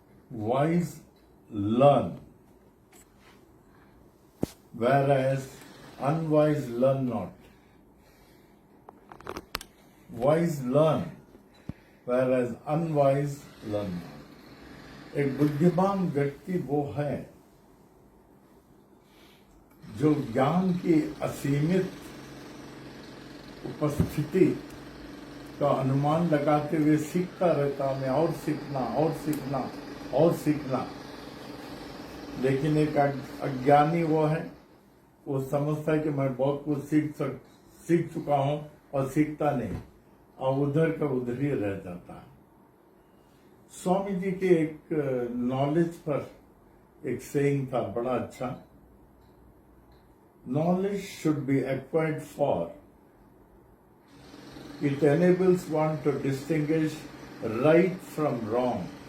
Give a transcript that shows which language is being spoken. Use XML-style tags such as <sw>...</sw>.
<en>Wise learn, whereas unwise learn not. Wise learn, whereas unwise learn not.</en> <hi>एक बुद्धिमान व्यक्ति वो है जो ज्ञान की असीमित उपस्थिति का अनुमान लगाते हुए सीखता रहता, मैं और सीखना और सीखना और सीखना। लेकिन एक अज्ञानी वो है, वो समझता है कि मैं बहुत कुछ सीख चुका हूं और सीखता नहीं, और उधर का उधर ही रह जाता है। स्वामी जी के एक नॉलेज पर एक सेइंग था बड़ा अच्छा,</hi> <en>knowledge should be acquired for it enables one to distinguish right from wrong.</en>